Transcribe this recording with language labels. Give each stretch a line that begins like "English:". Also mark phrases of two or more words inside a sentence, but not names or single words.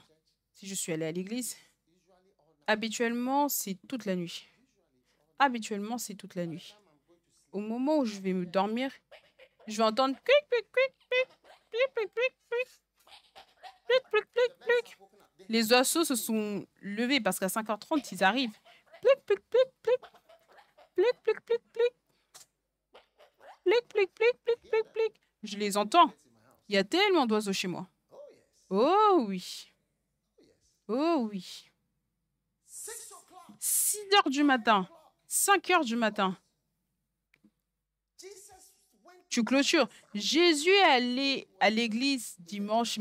French: Si je suis allée à l'église, habituellement, c'est toute la nuit. Habituellement, c'est toute la nuit. Au moment où je vais me dormir, je vais entendre clic, clic, clic, clic, clic, clic, clic, clic, clic, clic, clic, clic. Les oiseaux se sont levés parce qu'à 5h30, ils arrivent. Plic, plic, plic, plic, plic, plic, plic, plic, plic, plic, plic, plic, plic, plic. Je les entends. Il y a tellement d'oiseaux chez moi. Oh oui. Oh oui. 6h du matin. 5h du matin. Tu clôtures. Jésus est allé à l'église dimanche.